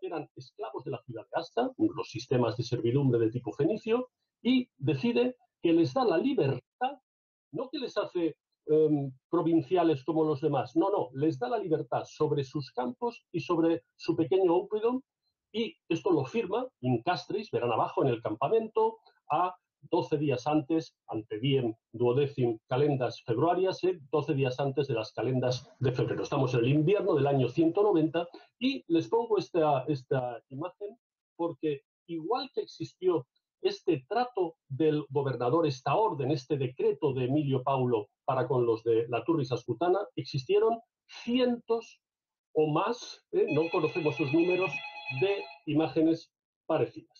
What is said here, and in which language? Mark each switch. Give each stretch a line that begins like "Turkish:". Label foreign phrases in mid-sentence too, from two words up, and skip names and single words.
Spanish: eran esclavos de la ciudad de Asta, los sistemas de servidumbre de tipo fenicio, y decide que les da la libertad, no que les hace provinciales como los demás, no, les da la libertad sobre sus campos y sobre su pequeño óppidum, y esto lo firma
Latin: in castris,
Spanish: verán abajo en el campamento, a 12 días antes,
Latin: ante diem duodecim calendas februarias,
Spanish: 12 días antes de las calendas de febrero. Estamos en el invierno del año 190 y les pongo esta imagen porque igual que existió este trato del gobernador, esta orden, este decreto de Emilio Paulo para con los de la Turris Ascutana, existieron cientos o más, no conocemos sus números, de imágenes parecidas.